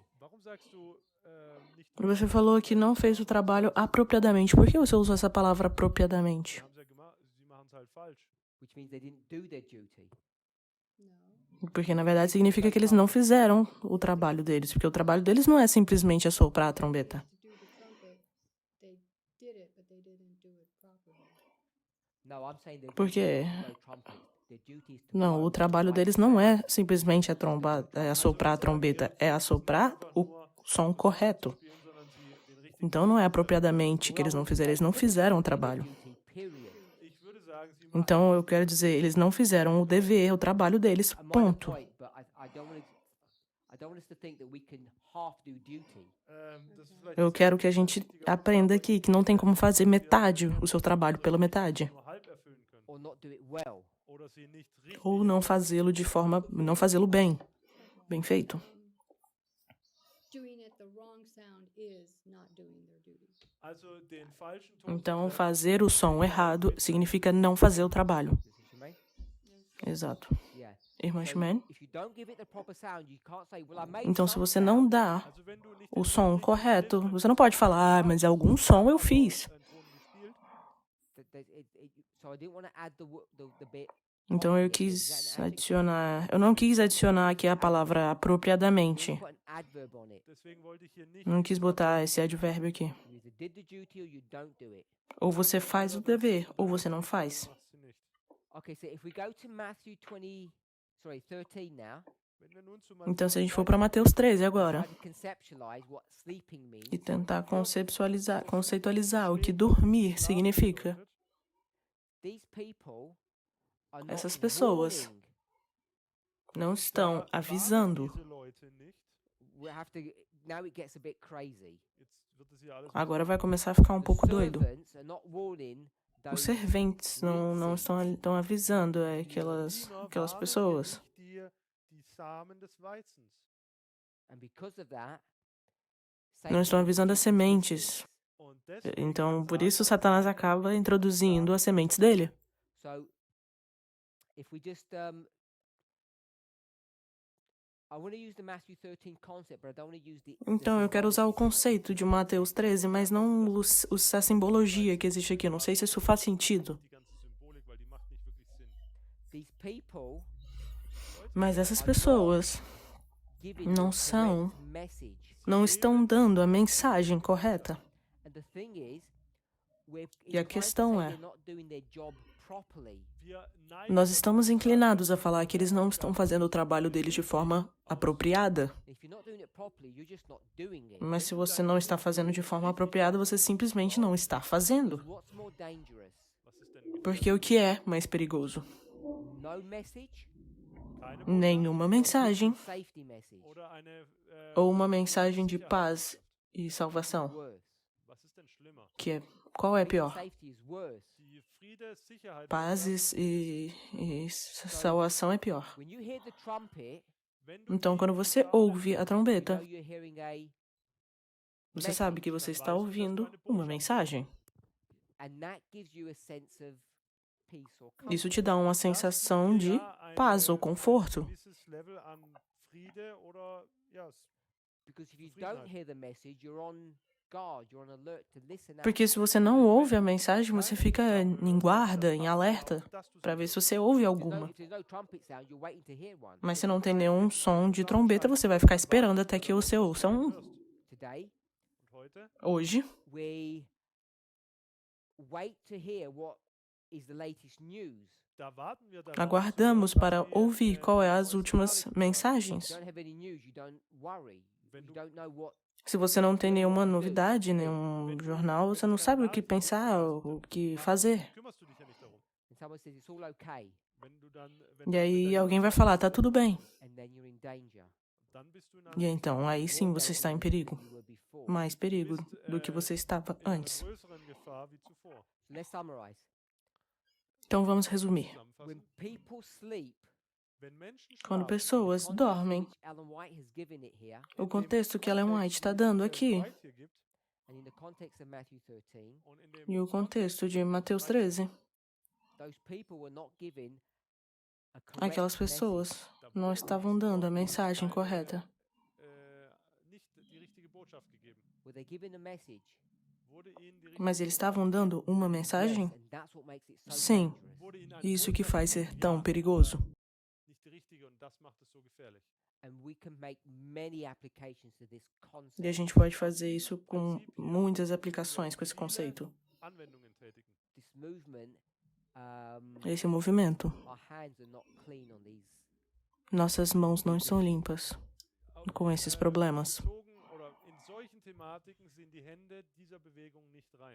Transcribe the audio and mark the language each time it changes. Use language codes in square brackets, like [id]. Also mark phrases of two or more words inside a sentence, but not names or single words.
[de] Warum sagst du nicht [pt] Você falou que não fez o trabalho apropriadamente. Por que você usou essa palavra apropriadamente? [de] haben sie ja gemacht, sie machen es halt falsch. [en] Which means they didn't do their duty. No. [pt] Porque, na verdade, significa que eles não fizeram o trabalho deles. Porque o trabalho deles não é simplesmente assoprar a trombeta. [en] To do the trumpet, they did it, but they didn't do it properly. No, I'm saying their [pt] Por quê? [en] duty is to blow trumpet. Their duty is to [pt] Não, [en] blow [pt] o [en] the [pt] trabalho [en] right [pt] deles [en] sound. [pt] não é simplesmente assoprar a trombeta, é assoprar o som correto. [de] Spielen, sondern sie den richtigen. [pt] Então não é apropriadamente que eles não fizeram, eles não fizeram o trabalho. [en] Duty, period. [de] Ich würde sagen, sie machen [pt] Então eu quero dizer, eles não fizeram o dever, o trabalho deles, [en] A minor [pt] ponto. [en] point, but I don't want us to think that we can half do duty. [de] Das ist vielleicht [pt] Eu [de] ein [pt] quero [de] sehr [pt] que a gente [de] wichtiger Punkt, [pt] aprenda [de] aber [pt] aqui que não tem como fazer metade o seu trabalho pela metade. [de] nur halb erfüllen können [en] Or not do it well. [de] oder sie nicht richtig [pt] Ou não fazê-lo de forma... não fazê-lo bem. Bem feito. [en] Doing it the wrong sound is not doing their duty. [de] Also den falschen Ton zu [pt] Então, [de] treffen, [pt] fazer o som errado significa não fazer o trabalho. [en] Sister Shimei? [pt] Exato. [en] Yeah. [pt] Irmã [en] So [pt] Shimei? [en] if you don't give it the proper sound, you can't say, well, I made [pt] Então, se [en] some [pt] você [en] sound. [pt] não dá [de] also wenn du nicht [pt] o [de] den [pt] som [de] richtigen [pt] correto, [de] Ton [pt] você não pode falar, ah, mas algum som eu fiz. [de] einen Ton gespielt, [en] So I didn't want to add the bit. [pt] Então, eu [en] properly. Is that [pt] quis [en] an adjective? [pt] adicionar... Eu não quis adicionar aqui a palavra [en] You [pt] apropriadamente. [en] put an adverb on it. [de] deswegen wollte ich hier nicht [pt] Não quis [de] diesen [pt] botar [de] Satz [pt] esse advérbio aqui. [en] You either did the duty or you don't do it. [pt] Ou você faz o dever, ou você não faz. [de] macht sie nicht. [en] Okay, so if we go to Matthew 13 now, [de] Wenn wir nun zu [pt] Então, se a [de] Matthäus [pt] gente for para Mateus 13 agora, [en] try to conceptualize what sleeping means, [pt] e tentar conceitualizar o que dormir significa, [en] these people are not [pt] essas pessoas [en] warning. [pt] não estão [de] warnen [pt] avisando. [de] diese Leute nicht. [en] We have to. Now it gets a bit crazy. [de] Jetzt wird es hier alles [pt] Agora vai começar a ficar um [en] The [pt] pouco doido. [en] servants are not warning [pt] Os [en] those [pt] serventes não estão avisando [de] Die [pt] aquelas [de] Diener warnen [pt] pessoas. [de] hier nicht die Samen des Weizens. [en] and because of that, [pt] Não estão [en] Satan [pt] avisando as sementes. [de] Und deswegen [pt] Então, [de] hat [pt] por isso, [de] Satan [pt] Satanás acaba introduzindo as sementes dele. [en] So, if we just, I want to use the Matthew 13 concept, but I don't want to use the. [pt] Então, eu quero usar o conceito de Mateus 13, mas não usar a simbologia que existe aqui. Não sei se isso faz sentido. [de] die ganze Symbolik, weil die macht nicht wirklich Sinn. [en] These people [pt] Mas essas pessoas [en] giving [pt] não [en] the [pt] são, [en] correct message. [pt] não estão dando a mensagem correta. [en] And the thing is, we're [pt] E a [en] inclined to [pt] questão [en] say [pt] é, [en] they're not doing their job properly. [de] Wir neigen [pt] nós [de] dazu, [pt] estamos inclinados a falar que eles não estão fazendo o trabalho deles de forma apropriada. [en] If you're not doing it properly, you're just not doing it. [pt] Mas se você não está fazendo de forma apropriada, você simplesmente não está fazendo. [en] What's more dangerous? [de] was ist denn [pt] Porque o que é mais perigoso? [en] No message [de] keine [pt] Nenhuma mensagem [en] safety message. [de] oder eine [pt] ou uma mensagem de paz e salvação. [en] Worse. [de] was ist denn schlimmer? [pt] Qual é pior? [en] Safety is worse. [de] Die Friede, Sicherheit und [pt] Paz e salvação é pior. [en] When you hear the trumpet, [de] wenn du [pt] Então, [de] die [pt] quando você ouve a [en] you [pt] trombeta, [en] know you're hearing a, [pt] você sabe que você está ouvindo uma mensagem. [en] and that gives you a sense of peace or comfort. [pt] Isso te dá uma sensação de paz ou conforto. [de] gewisses Level an Friede oder ja, [en] Because if you don't hear the message, you're on guard, you're on alert to listen out. [pt] Porque se você não ouve a mensagem, você fica em guarda, em alerta, para ver se você ouve alguma. [en] If there's no trumpet sound, you're waiting to hear one. [pt] Mas se não tem nenhum som de trombeta, você vai ficar esperando até que você ouça um. [en] Today, [de] und heute [pt] Hoje, [en] we wait to hear what is the latest news. [de] da warten wir darauf, [pt] aguardamos para [de] dass wir, [pt] ouvir qual é as [de] neues [pt] últimas [en] If [pt] mensagens. [en] you don't have any news, you don't worry. [de] Wenn [en] You [de] du- [en] don't know what. [pt] Se você não tem nenhuma novidade, nenhum jornal, você não sabe o que pensar, o que fazer. [de] kümmerst du dich ja nicht darum. [en] And someone says it's all okay, [de] Wenn du dann, wenn [pt] E [de] du [pt] aí [de] mit [pt] alguém vai [de] deinem [pt] falar, tá tudo bem. [en] and then you're in danger. [de] dann bist du in [pt] E [de] einer [pt] então, aí sim você está em perigo. [en] You were before. [pt] Mais perigo do que você estava [de] in einer [pt] antes. [de] größeren Gefahr wie zuvor. [en] So let's summarize. [pt] Então vamos resumir. [de] Zusammenfassen, [en] When people sleep, [de] wenn Menschen [pt] Quando [de] schlafen, [pt] pessoas [en] context in [pt] dormem, [en] which Ellen White has given it here, [pt] o contexto que Ellen White está dando aqui [de] White hier gibt, [en] and in the context of Matthew 13, [de] und in dem [pt] e o contexto de Mateus 13, [en] those people were not given a [pt] aquelas [en] correct [pt] pessoas [en] message. [pt] não estavam dando a mensagem correta. [de] nicht die richtige Botschaft gegeben. [en] Were they given a message? [de] Wurde ihnen die richtige [pt] Mas eles estavam dando uma mensagem? [en] Yes, and that's what makes it so [pt] Sim. [en] dangerous. [de] wurde ihnen eine [pt] Isso que [de] Botschaft [pt] faz ser [de] gegeben, [pt] tão [de] ja, [pt] perigoso. [de] nicht die richtige und das macht es so gefährlich. [en] And we can make many applications to this concept. [pt] E a gente pode fazer isso com muitas aplicações com esse conceito. [de] Anwendungen tätigen. [en] This movement, [pt] Esse movimento. [en] our hands are not clean on these. [pt] Nossas mãos não estão limpas com esses problemas. [de] Bezogen oder in solchen Thematiken sind die Hände dieser Bewegung nicht rein.